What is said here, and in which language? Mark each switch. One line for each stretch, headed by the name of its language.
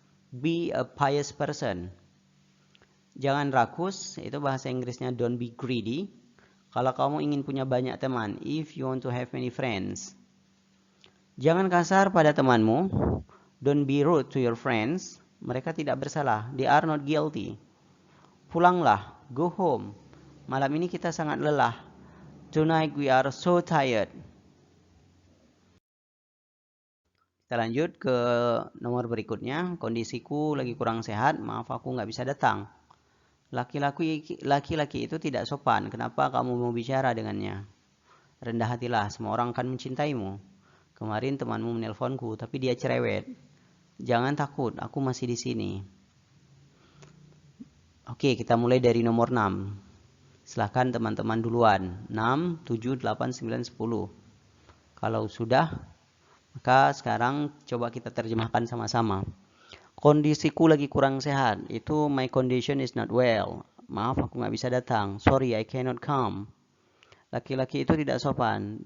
English: Be a pious person.
Indonesian: Jangan rakus, itu bahasa Inggrisnya
English: don't be greedy.
Indonesian: Kalau kamu ingin punya banyak teman,
English: if you want to have many friends.
Indonesian: Jangan kasar pada temanmu.
English: Don't be rude to your friends.
Indonesian: Mereka tidak bersalah.
English: They are not guilty.
Indonesian: Pulanglah.
English: Go home.
Indonesian: Malam ini kita sangat lelah.
English: Tonight we are so tired.
Indonesian: Kita lanjut ke nomor berikutnya. Kondisiku lagi kurang sehat. Maaf aku nggak bisa datang. Laki-laki itu tidak sopan. Kenapa kamu mau bicara dengannya? Rendah hatilah. Semua orang akan mencintaimu. Kemarin temanmu menelponku, tapi dia cerewet. Jangan takut, aku masih di sini. Oke, kita mulai dari nomor 6. Silahkan teman-teman duluan. 6, 7, 8, 9, 10. Kalau sudah, maka sekarang coba kita terjemahkan sama-sama. Kondisiku lagi kurang sehat.
English: Itu my condition is not well.
Indonesian: Maaf, aku nggak bisa datang.
English: Sorry, I cannot come.
Indonesian: Laki-laki itu tidak sopan.